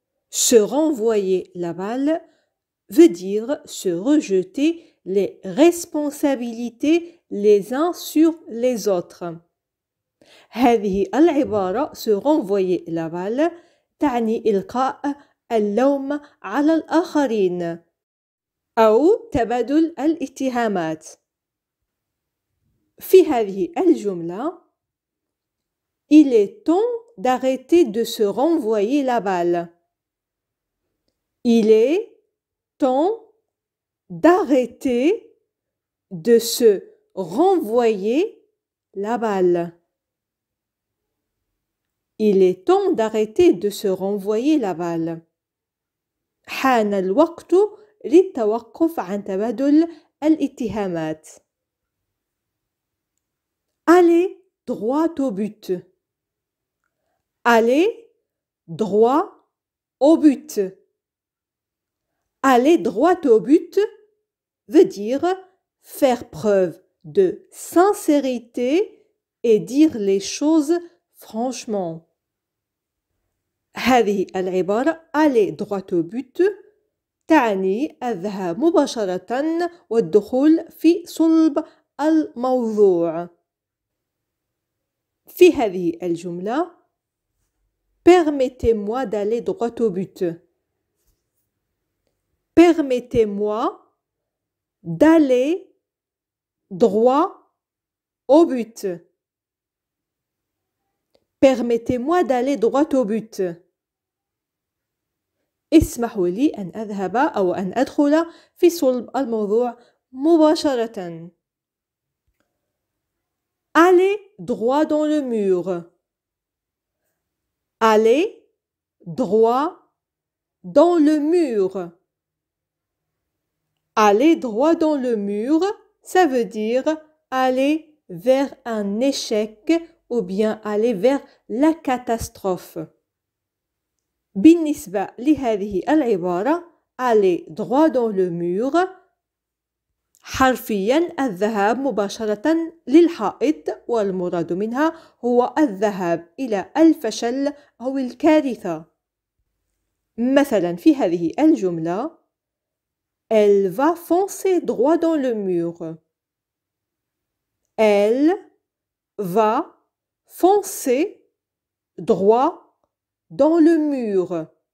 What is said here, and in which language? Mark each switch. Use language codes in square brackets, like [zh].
[fr] Se renvoyer la balle veut dire se rejeter les responsabilités les uns sur les autres. [ar] هذه العبارة [fr] se renvoyer la balle [ar] تعني إلقاء اللوم على الآخرين أو تبادل الاتهامات. في هذه الجملة [fr] il est temps d'arrêter de se renvoyer la balle. Il est temps d'arrêter de se renvoyer la balle. Il est temps d'arrêter de se renvoyer la balle. [ar] حان الوقت للتوقف عن تبادل الاتهامات. [fr] Aller droit au but. Aller droit au but. Aller droit au but veut dire faire preuve de sincérité et dire les choses franchement. [ar] هذه العبارة [fr] aller droit au but [ar] تعني الذهاب مباشرة والدخول في صلب الموضوع. في هذه الجملة [fr] permettez-moi d'aller droit au but. Permettez-moi d'aller droit au but. Permettez-moi d'aller droit au but. [ar] اسمحوا لي أن أذهب أو أن أدخل في صلب الموضوع مباشرة. [fr] Aller droit dans le mur. Aller droit dans le mur. Aller droit dans le mur, ça veut dire aller vers un échec ou bien aller vers la catastrophe. [ar] بالنسبة لهذه العبارة [fr] aller droit dans le mur [ar] حرفيا الذهاب مباشرة للحائط والمراد منها هو الذهاب إلى الفشل أو الكارثة. مثلا في هذه الجملة [fr] Elle va foncer droit dans le mur. Elle va foncer droit dans le mur.